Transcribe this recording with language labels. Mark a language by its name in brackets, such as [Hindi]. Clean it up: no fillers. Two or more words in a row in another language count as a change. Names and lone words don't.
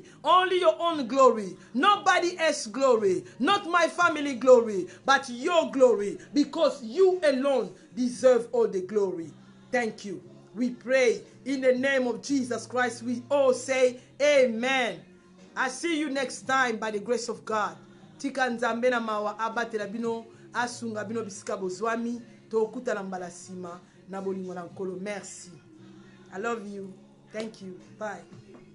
[English] Only your own glory. Nobody else's glory. Not my family glory, but your glory. Because you alone deserve all the glory. Thank you. We pray in the name of Jesus Christ. We all say amen. I see you next time by the grace of God. [Lingala] Tika nzambe na mawa abatela bino asunga bino bisika bozwami tokuta na mbala sima na bolingo na nkolo. [French] Merci. [English] I love you. Thank you. Bye.